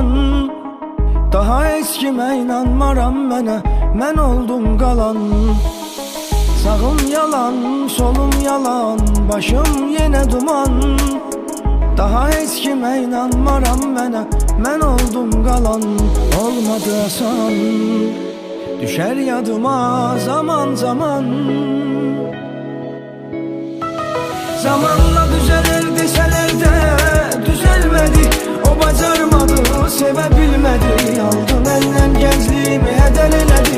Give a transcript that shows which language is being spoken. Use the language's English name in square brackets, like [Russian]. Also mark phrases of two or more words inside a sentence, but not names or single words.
[Azerbaijani] Daha eskime inanmaram mənə, mən oldum qalan. [Turkish] Sağım yalan, solum yalan, başım yine duman. [Azerbaijani] Daha eskime inanmaram mənə, mən oldum qalan. Olmadı asan, [Turkish] düşer yadıma zaman zaman. Zamanla düzelir deseler de düzelmedi. [Azerbaijani] O bacarmadı, sevebilmedi. [Turkish] Aldı benden gençliğimi [Azerbaijani] heder eledi.